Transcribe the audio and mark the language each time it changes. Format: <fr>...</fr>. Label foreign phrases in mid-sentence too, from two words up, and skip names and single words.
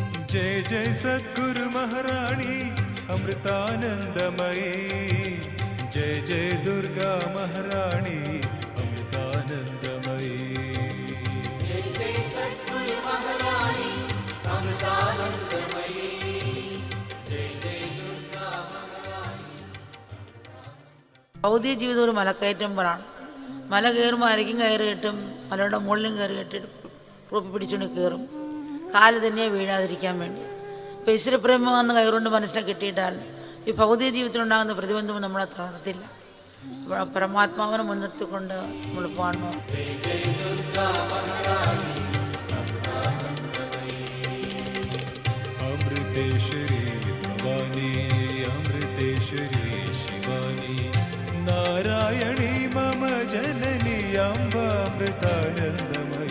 <sa>जय जय सद्गुरु महारानी अमृतानंदमयी, जय जय दुर्गा महारानी अमृतानंदमयी, जय जय सद्गुरु महारानी अमृतानंदमयी, जय जय दुर्गा महारानी.</sa> <ml>ഭൗതിക ജീവിതം ഒരു മലക്കയറ്റം പോലാണ്. മല കയറുമ്പോൾ അരയ്ക്കും കയറി കെട്ടും, മലയുടെ മുകളിലും കയറി കെട്ടിട്ട് പിടിച്ചുകൊണ്ട് കയറും, കാല് തന്നെ വീഴാതിരിക്കാൻ വേണ്ടി. ഇപ്പോൾ ഈശ്വരപ്രേമം വന്ന് കയറുകൊണ്ട് മനസ്സിനെ കിട്ടിയിട്ടാൽ ഈ ഭൗതിക ജീവിതത്തിലുണ്ടാകുന്ന പ്രതിബന്ധവും നമ്മളെ തളർത്തില്ല. പരമാത്മാവിനെ മുൻനിർത്തിക്കൊണ്ട് നമ്മൾ പാടണം.</ml> <sa>अमृतेश्वरी भवानी अमृतेश्वरी शिवानी नारायणी मम जननी अम्ब अमृतानंद</sa>